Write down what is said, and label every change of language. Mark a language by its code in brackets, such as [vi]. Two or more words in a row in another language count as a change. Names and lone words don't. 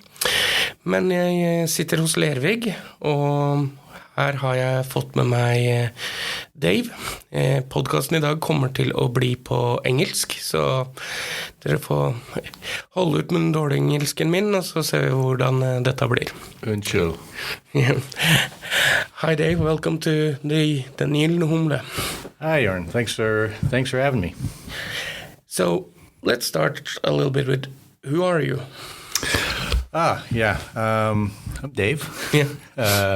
[no] Men jeg sitter hos Lervig, og her har jeg fått med meg Dave. Podcasten i dag kommer til å bli på engelsk, så dere får holde ut med den dårlige engelsken min, og så ser vi hvordan dette blir. Unnskyld. [en] Hi Dave, welcome to the Gylne Humle. Hi Jørn, thanks for having me. So let's start a little bit with who are you? I'm Dave. Yeah.